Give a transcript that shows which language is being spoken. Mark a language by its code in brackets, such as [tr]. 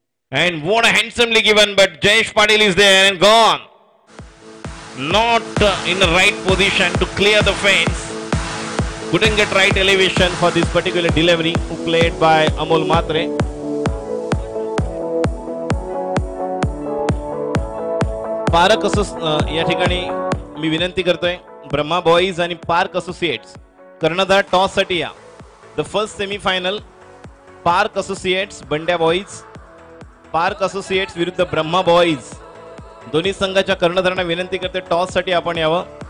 [en] And what a handsomely given, but Jayesh Patil is there and gone. Not in the right position to clear the fence. Couldn't get right elevation for this particular delivery played by Amol Matre. [mr] Park या ठिकाणी मी विनंती करतोय Brahma boys आणि park associates कर्णधार toss साठी या. [en] the first semifinal [mr] park associates Bandya boys, park associates विरुद्ध Brahma boys. दोन्ही संघाच्या कर्णधारांना विनंती करते टॉस साठी आपण यावं.